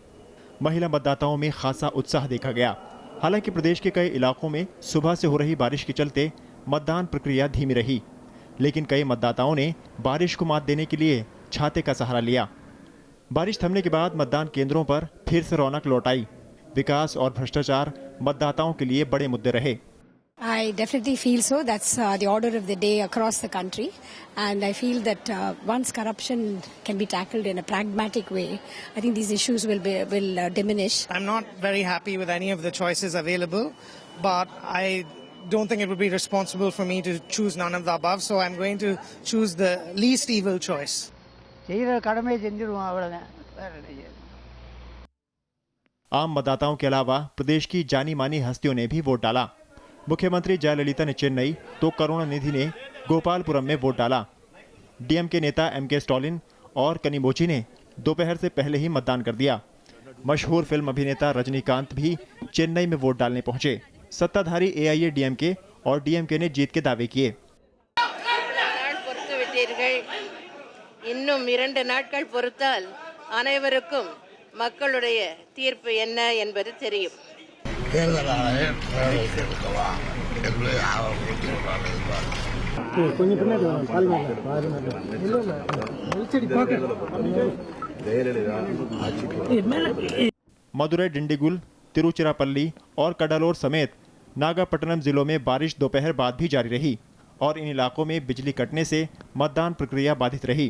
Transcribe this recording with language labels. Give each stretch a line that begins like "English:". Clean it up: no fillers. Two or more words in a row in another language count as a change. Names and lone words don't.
Hindi: महिला मतदाताओं में खासा उत्साह देखा गया। हालांकि प्रदेश के कई इलाकों में सुबह से हो रही बारिश के चलते मतदान प्रक्रिया धीमी रही, लेकिन कई मतदाताओं ने बारिश को मात देने के लिए छाते का सहारा लिया। बारिश थमने के बाद मतदान केंद्रों पर फिर से रौनक लौट आई। विकास और भ्रष्टाचार मतदाताओं के लिए बड़े मुद्दे रहे।
English: I definitely feel so. That's the order of the day across the country. And I feel that once corruption can be tackled in a pragmatic way, I think these issues will diminish. I'm not very happy with any of the choices available, but I don't think it would be responsible for me to choose none of the above, so I'm going to choose the least evil choice.
Hindi: आम मतदाताओं के अलावा प्रदेश की जानी मानी हस्तियों ने भी वोट डाला। मुख्यमंत्री जयललिता ने चेन्नई तो करुणानिधि ने गोपालपुरम में वोट डाला। डीएमके नेता एमके स्टालिन और कनिमोझी ने दोपहर से पहले ही मतदान कर दिया। मशहूर फिल्म अभिनेता रजनीकांत भी चेन्नई में वोट डालने पहुंचे। सत्ताधारी एआईएडीएमके और डीएमके ने जीत के दावे किए।
Tamil: இன்னும் 2 நாட்கள் பொறுத்தால் அனைவருக்கும் மக்களுடைய தீர்ப்பு என்ன என்பது தெரியும்.
Hindi: मदुरई, डिंडीगुल, तिरुचिरापल्ली और कडालोर समेत नागापट्टनम जिलों में बारिश दोपहर बाद भी जारी रही और इन इलाकों में बिजली कटने से मतदान प्रक्रिया बाधित रही।